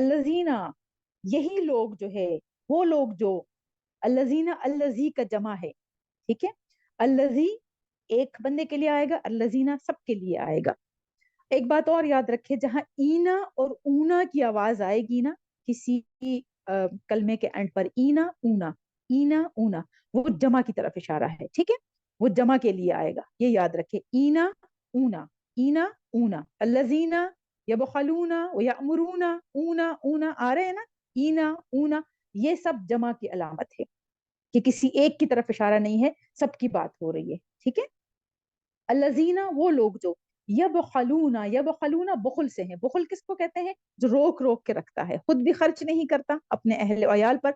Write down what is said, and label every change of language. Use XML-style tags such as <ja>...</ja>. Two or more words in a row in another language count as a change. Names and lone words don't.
<ur>الذین، یہی لوگ جو ہے، وہ لوگ جو، الذین، الذی کا جمع ہے. ٹھیک ہے. الذی ایک بندے کے لیے آئے گا، الذین سب کے لیے آئے گا. ایک بات اور یاد رکھے، جہاں اینا اور اونا کی آواز آئے گی نا کسی کلمے کے اینڈ پر،</ur> <ar>اینا اونا، اینا اونا،</ar> <ur>وہ جمع کی طرف اشارہ ہے. ٹھیک ہے. وہ جمع کے لیے آئے گا، یہ یاد رکھے.</ur> <ar>اینا اونا، اینا اونا، الذین یبخلون ویأمرون، اونا اونا</ar> <ur>آ رہے ہیں نا،</ur> <ar>اینا اونا،</ar> <ur>یہ سب جمع کی علامت ہے کہ کسی ایک کی طرف اشارہ نہیں ہے، سب کی بات ہو رہی ہے. ٹھیک ہے. الذین، وہ لوگ جو، یبخلون، یبخلون بخل سے ہیں. بخل کس کو کہتے ہیں؟ جو روک روک کے رکھتا ہے، خود بھی خرچ نہیں کرتا اپنے اہل و عیال پر.</ur>